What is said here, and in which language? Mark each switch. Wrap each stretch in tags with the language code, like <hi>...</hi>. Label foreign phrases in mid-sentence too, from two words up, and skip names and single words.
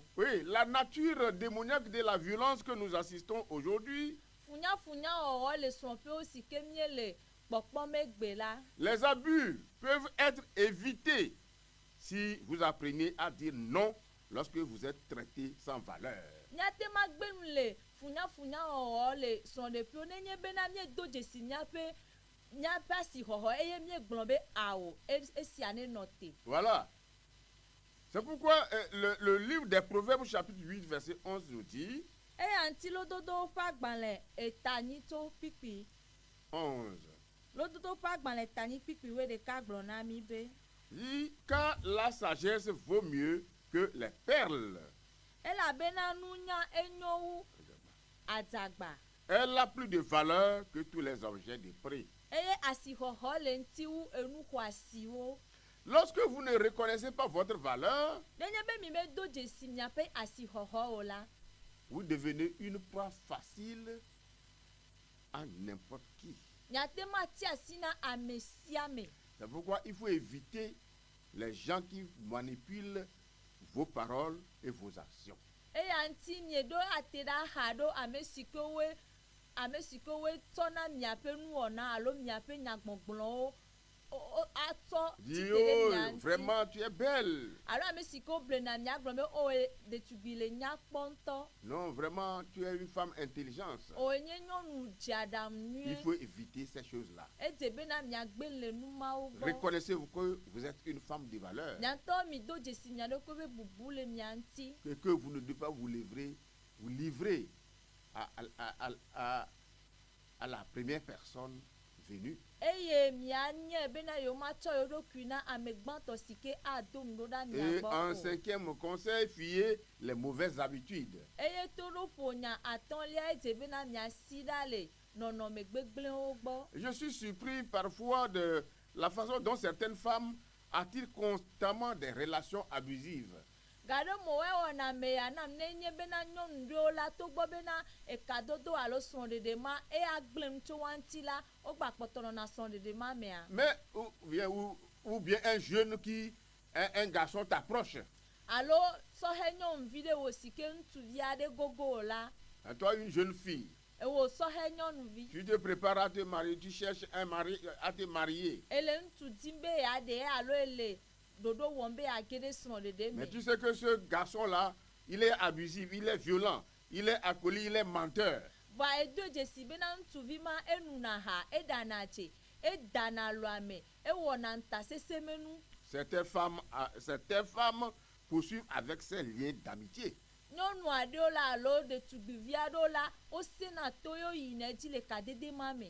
<fr>Oui, la nature démoniaque de la violence que nous assistons aujourd'hui,</fr> <ee>Funyafunya wɔwɔ le srɔ̃ƒewo si ke mie le kpɔkpɔm egbe la.</ee> <fr>les abus peuvent être évités si vous apprenez à dire non lorsque vous êtes traité sans valeur.</fr> <ee>Miate ma gbenu le funyafunya wɔwɔ le srɔ̃ɖeƒewo nenye bena miedo dzesi miaƒe asixɔxɔ eye miegblɔ be awo esia nenɔ te.</ee> <fr>Voilà. C'est pourquoi le livre des Proverbes chapitre 8 verset 11 nous dit,</fr> <ee>Eya ŋuti lododo ƒe agbalẽ etanyitso kpikpi. 11, Lododo ƒe agbalẽ etanyi kpikpi wo ɖeka gblɔ na mi be.</ee> <fr>dit, car la sagesse vaut mieux que les perles.</fr> <ee>Elabena nunya enyo wu adzagba.</ee> <fr>Elle a plus de valeur que tous les objets de prix.</fr> <ee>Eye asixɔxɔ le ŋuti wu enu xɔasiwo.</ee> <fr>Lorsque vous ne reconnaissez pas votre valeur,</fr> <ee>Nenye be mi medo dzesi miaƒe asixɔxɔ o la,</ee> <fr>vous devenez une proie facile à n'importe qui.</fr> <ee>miate ma ti asi na ame sia ame.</ee> <fr>C'est pourquoi il faut éviter les gens qui manipulent vos paroles et vos actions.</fr> <ee>Eya ŋuti mieɖo ate ɖe axa ɖo ame si ke woe tsɔna miaƒe nuwɔna alo miaƒe nyagbɔgblɔwo atɔ</ee> <fr>Dis,</fr> <ee>titele oh, mia ŋuti.</ee> <fr>vraiment, tu es belle.</fr> <ee>Alo ame si ke woble na mia gblɔ be o ɖetugbi le nyakpɔ ŋutɔ.</ee> <fr>Non, vraiment, tu es une femme intelligente.</fr> <ee>O nye nyɔnu dzeaɖam</ee> <fr>Il</fr> <ee>nyuie.</ee> <fr>faut éviter ces choses-là.</fr> <ee>Edze bena miagbe le numawo gbɔ.</ee> <fr>Reconnaissez-vous que vous êtes une femme de valeur.</fr> <ee>Miatɔ mi do dzesi mia ɖokui be bubu le mia ŋuti.</ee> <fr>Que vous ne devez pas vous livrer à la première personne venue.</fr> <ee>Eye mianye bena yewomatsɔ yewo ɖokui na ame gbãtɔ si ke ado ŋɖo ɖa mia</ee> <fr>Et</fr> <ee>gbɔ</ee> <fr>en</fr> <ee>o.</ee> <fr>cinquième conseil, fuyez les mauvaises habitudes.</fr> <ee>Eye toɖoƒo nya atɔ̃lia edze bena miasi ɖa le nɔnɔme gbegblẽwo gbɔ.</ee> <fr>Je suis surpris parfois de la façon dont certaines femmes attirent constamment des relations abusives.</fr> <ee>Gaɖe mo wɔna me ya nam ne nye bena nyɔnu ɖewo la togbɔ bena ekadodo alo srɔ̃ɖeɖe ma eya gblẽ nu tso wa ŋuti la wogba kpɔtɔ nɔna srɔ̃ɖeɖe ma mea.</ee> <fr>Mais ou bien un jeune un garçon t'approche.</fr> <ee>Alo sɔhe nyɔnuvi ɖe wo si ke ŋutsuvi aɖe gogo o la</ee> <fr>Et toi, une jeune fille,</fr> <ee>ewo sɔhe nyɔnuvi.</ee> <fr>tu te prépares à te marier, tu cherches un mari à te marier.</fr> <ee>Ele ŋutsu dim be yeaɖe alo ele ɖoɖo wɔm be yeage ɖe srɔ̃ɖeɖe</ee> <fr>Mais</fr> <ee>me.</ee> <fr>tu sais que ce garçon-là, il est abusif, il est violent, il est alcoolique, il est menteur.</fr> <ee>Vɔa edo dzesi bena ŋutsuvi ma enuna ha eɖana tse edana lɔame ewɔna ntasesemenu.</ee> <fr>Certaines femmes poursuivent avec ces liens d'amitié.</fr> <ee>Nyɔnu aɖewo la alo ɖetugbivi aɖewo la wosena to yo yina edzi le kadede ma me.</ee>